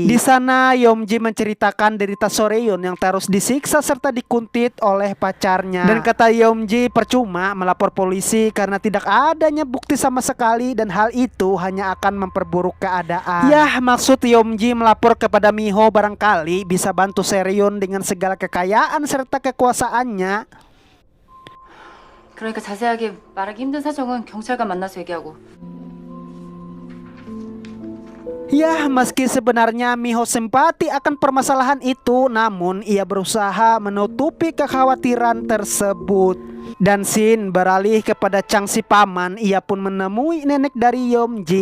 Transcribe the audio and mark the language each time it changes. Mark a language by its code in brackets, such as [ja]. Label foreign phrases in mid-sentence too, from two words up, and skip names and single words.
[id] Di sana Yeomji menceritakan derita Soreon yang terus disiksa serta dikuntit oleh pacarnya. Dan kata Yeomji percuma melapor polisi karena tidak adanya bukti sama sekali, dan hal itu hanya akan memperburuk keadaan. Yah, maksud Yeomji melapor kepada Miho barangkali bisa bantu Soreon dengan segala kekayaan serta kekuasaannya. [ko] 그러니까 자세하게 말하기 힘든 사정은 경찰과 만나서 얘기하고. [id] Ya, meski sebenarnya Miho simpati akan permasalahan itu, namun ia berusaha menutupi kekhawatiran tersebut. Dan Shin beralih kepada Chang si paman, ia pun menemui nenek dari Yeomji.